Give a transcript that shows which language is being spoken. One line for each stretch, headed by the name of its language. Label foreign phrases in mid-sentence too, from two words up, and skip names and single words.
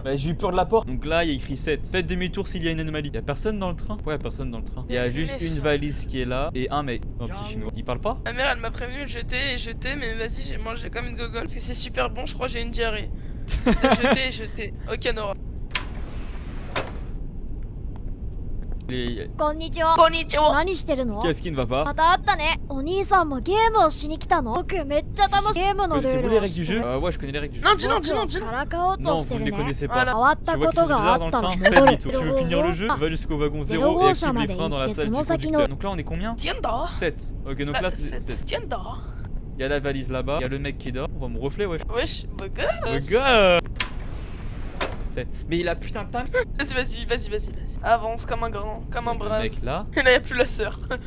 French: Bah, j'ai eu peur de la porte. Donc là, il y a écrit 7. Faites demi-tour s'il y a une anomalie. Y'a personne dans le train? Ouais, y'a personne dans le train. Il y a juste une valise qui est là et un mec, un petit chinois. Il parle pas? Ma mère elle m'a prévenu de jeter et jeter, mais vas-y, j'ai mangé comme une gogole parce que c'est super bon, je crois que j'ai une diarrhée. De jeter et jeter. Ok, Nora.
Japanese: こんにちは。 Konnichiwa. 何してるの？
French: Qu'est-ce qui ne va pas?
Japanese: また会ったね。お兄さんもゲームをしに来たの？僕めっちゃ楽しい。ゲームのルー
French: Connaissez-vous
Japanese: ル
French: les
Japanese: を
French: règles du
Japanese: 知って
French: jeu?
Japanese: る。
French: Ouais, je connais les règles du jeu. Non, dis non, dis
Japanese: 僕
French: non,
Japanese: を
French: dis non.
Japanese: からかおう
French: Non,
Japanese: とし
French: vous
Japanese: て
French: ne
Japanese: る
French: les
Japanese: ね。
French: connaissez pas. Voilà.
Japanese: 変わった
French: Je
Japanese: こ
French: vois
Japanese: と
French: qu'ils sont
Japanese: があ
French: déjà
Japanese: っ
French: dans le
Japanese: たの。
French: train.
Japanese: 戻
French: Faites
Japanese: る
French: demi-tour. Tu veux finir le jeu? Va jusqu'au wagon 0 et
Japanese: 0号
French: active
Japanese: 車ま
French: les
Japanese: で
French: freins dans
Japanese: 行
French: la
Japanese: って
French: salle
Japanese: そ
French: du
Japanese: の先
French: conducteur.
Japanese: の
French: Donc là, on est combien? Tienda. 7. Ok, donc là, c'est 7. Tienda. Il y a la valise là-bas. Il y a le mec qui dort. On voit mon reflet, wesh. Wesh, beau Le gosse. gars! 7. Mais il a putain de time. Vas-y. Avance comme un grand, comme un Le brave. mec là. Et là, y'a plus la sœur.